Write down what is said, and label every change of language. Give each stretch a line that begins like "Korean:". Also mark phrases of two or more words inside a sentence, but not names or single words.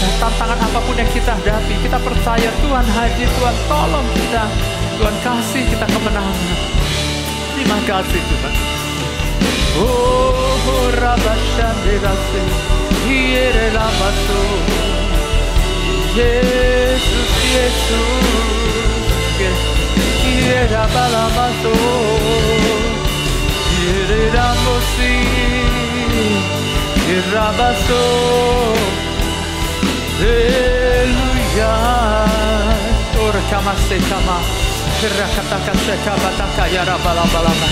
Indonesian: Tantangan apapun yang kita hadapi, kita percaya Tuhan hadir, Tuhan tolong kita, Tuhan kasih kita kemenangan. Terima kasih Tuhan. Oh, Rabashandirase, Hierelamaso, Yesus, Yesus, Hierelamaso, Hierelamosi, Irabaso. Haleluya. Orkamase kama. Rakataka sekabataka yarabalabalaba.